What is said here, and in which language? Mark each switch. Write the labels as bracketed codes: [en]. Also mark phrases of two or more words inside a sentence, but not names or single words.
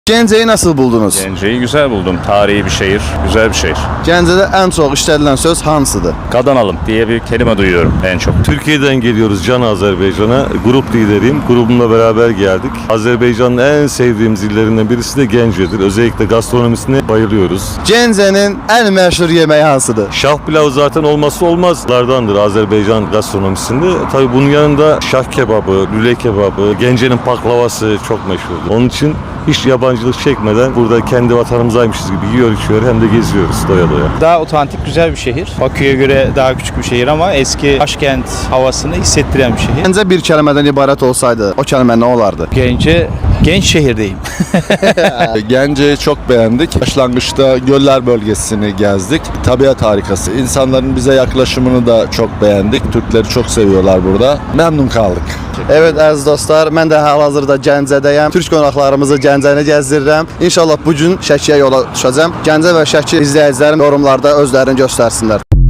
[tr] Gəncəyi nasıl buldunuz? Gəncəyi güzel buldum. Tarihi bir şehir, güzel bir şehir. [az] Gəncədə ən çox işlədilen söz hansıdır? [tr] Kazanalım diye bir kelime duyuyorum en çok. Türkiye'den geliyoruz Can Azerbaycan'a. Grup lideriyim. Grubumla beraber geldik. Azerbaycan'ın en sevdiğimiz illerinden birisi de Gəncədir. Özellikle gastronomisine bayılıyoruz. [az] Gəncənin ən məşhur yeməyi hansıdır? [tr] Şah pilavı zaten olmazsa olmazlardandır Azerbaycan gastronomisinde. Tabii bunun yanında şah kebabı, lüle kebabı, Gəncənin baklavası çok meşhurdur. Onun için hiç yabancılık çekmeden burada kendi vatanımızdaymışız gibi yiyor içiyor hem de geziyoruz doya doya. Daha otantik, güzel bir şehir. Bakü'ye göre daha küçük bir şehir ama eski Başkent havasını hissettiren bir şehir. [az] Gəncə bir kəlmədən ibarət olsaydı, o kəlmə nə olardı? [tr] Gence, genç şehirdeyim. Gəncəyi çok beğendik. Başlangıçta Göller bölgesini gezdik. Tabiat harikası. İnsanların bize yaklaşımını da çok beğendik. Türkleri çok seviyorlar burada. Memnun kaldık. [az] Evet əziz dostlar, mən də hal-hazırda Gəncədəyəm. Türk qonaqlarımızı Gəncəni gəzdirirəm. İnşallah bu gün Şəkiyə yola düşəcəm. Gəncə və Şəki izləyicilərim yorumlarda özlərini göstərsinlər.